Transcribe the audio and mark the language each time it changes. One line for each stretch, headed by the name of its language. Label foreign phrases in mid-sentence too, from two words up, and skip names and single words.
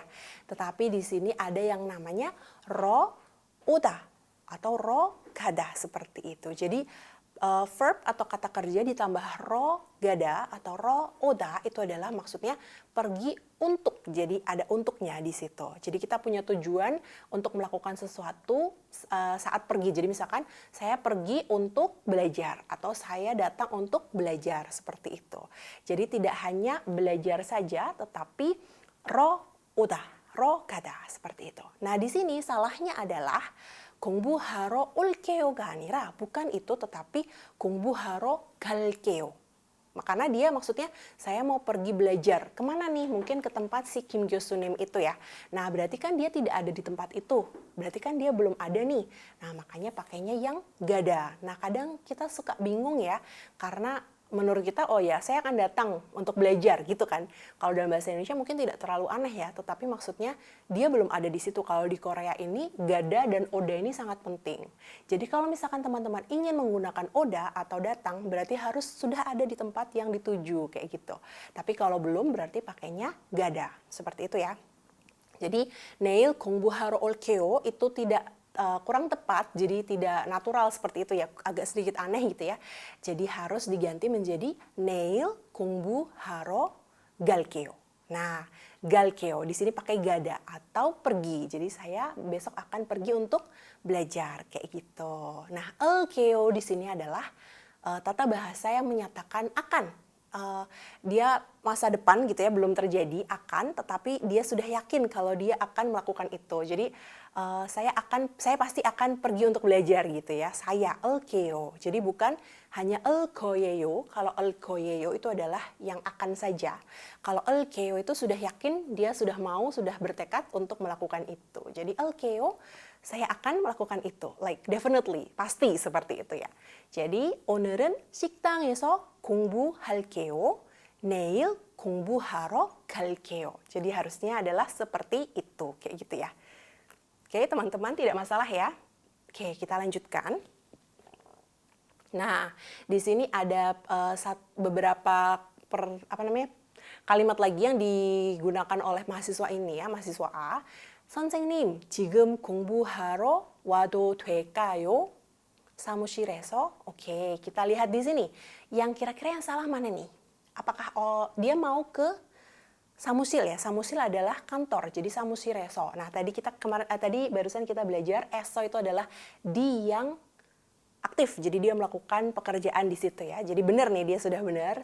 Indonesian: Tetapi di sini ada yang namanya
Korean: 러 오다
Indonesian: atau
Korean: 러 가다
Indonesian: seperti itu. Jadi verb atau kata kerja ditambah
Korean: 러 가다
Indonesian: atau
Korean: 러 오다
Indonesian: itu adalah maksudnya pergi untuk. Jadi ada untuknya di situ. Jadi kita punya tujuan untuk melakukan sesuatu saat pergi. Jadi misalkan saya pergi untuk belajar atau saya datang untuk belajar seperti itu. Jadi tidak hanya belajar saja tetapi
Korean: 러 오다, 러 가다
Indonesian: seperti itu. Nah, di sini salahnya adalah
Korean: 공부하러 올게요가 아니라
Indonesian: bukan itu tetapi
Korean: 공부하러 갈게요.
Indonesian: Karena dia maksudnya saya mau pergi belajar. Kemana nih? Mungkin ke tempat si Kim Gyo-sunim itu ya. Nah, berarti kan dia tidak ada di tempat itu. Berarti kan dia belum ada nih. Nah, makanya pakainya yang gada. Nah, kadang kita suka bingung ya. Karena menurut kita, oh ya saya akan datang untuk belajar gitu kan. Kalau dalam bahasa Indonesia mungkin tidak terlalu aneh ya. Tetapi maksudnya dia belum ada di situ. Kalau di Korea ini gada dan oda ini sangat penting. Jadi kalau misalkan teman-teman ingin menggunakan oda atau datang, berarti harus sudah ada di tempat yang dituju kayak gitu. Tapi kalau belum berarti pakainya gada. Seperti itu ya. Jadi
Korean: 내일 공부하러 올게요
Indonesian: itu tidak kurang tepat, jadi tidak natural seperti itu ya, agak sedikit aneh gitu ya. Jadi harus diganti menjadi
Korean: 내일 공부하러 갈게요.
Indonesian: Nah, galkeo di sini pakai gada atau pergi. Jadi saya besok akan pergi untuk belajar kayak gitu. Nah, elkeo di sini adalah tata bahasa yang menyatakan akan. Dia masa depan gitu ya, belum terjadi akan, tetapi dia sudah yakin kalau dia akan melakukan itu. Jadi saya pasti akan pergi untuk belajar gitu ya. Saya elkeo. Jadi bukan hanya elkoyeyo. Kalau elkoyeyo itu adalah yang akan saja. Kalau elkeo itu sudah yakin, dia sudah mau, sudah bertekad untuk melakukan itu. Jadi elkeo, saya akan melakukan itu.
English: Like definitely,
Indonesian: pasti seperti itu ya. Jadi
Korean: 오늘은 식당에서 공부할게요. 내일 공부하러 갈게요.
Indonesian: Jadi harusnya adalah seperti itu, kayak gitu ya. Oke, teman-teman, tidak masalah ya. Oke, kita lanjutkan. Nah, di sini ada beberapa kalimat lagi yang digunakan oleh mahasiswa ini ya, mahasiswa A.
Korean: 선생님, 지금 공부하러 와도 될까요? 사무실에서.
Indonesian: Oke, kita lihat di sini. Yang kira-kira yang salah mana nih? Apakah dia mau ke samusil ya? Samusil adalah kantor. Jadi samusireso. Nah, tadi barusan kita belajar eso itu adalah di yang aktif. Jadi dia melakukan pekerjaan di situ ya. Jadi benar nih, dia sudah benar.